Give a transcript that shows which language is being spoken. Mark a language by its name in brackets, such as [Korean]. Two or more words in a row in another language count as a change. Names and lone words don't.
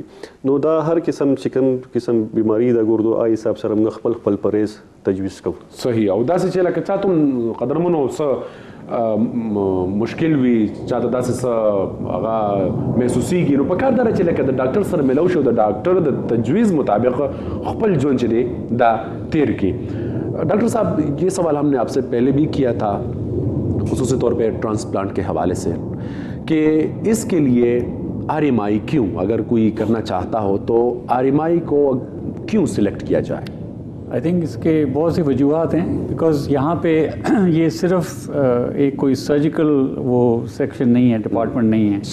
[Pashto] نو دا هر قسم چې کوم قسم بیماري د ګردو آی حساب سره موږ خپل پرهیز تجویز کوو. صحیح. او داسې چې لکه چا ته قدرمنو څه مشکل وي، چاته داسې څه هغه محسوسیږي، نو پکار دا چې لکه د ډاکټر سره ملو شو، د ډاکټر د تجویز مطابق خپل ژوند چې دی دا تیر کی. [Urdu] ڈاکٹر صاحب یہ سوال ہم نے آپ سے پہلے بھی کیا تھا خصوصی طور پہ ٹرانسپلانٹ کے حوالے سے کہ اس کے لیے آر ایم آئی کیوں، اگر کوئی کرنا چاہتا ہو تو آر ایم آئی کو کیوں سلیکٹ کیا جائے؟ [English] I think [Urdu] اس کے بہت سی وجوہات ہیں، بیکاز یہاں پہ یہ صرف ایک کوئی سرجیکل وہ سیکشن نہیں ہے، ڈپارٹمنٹ نہیں ہے.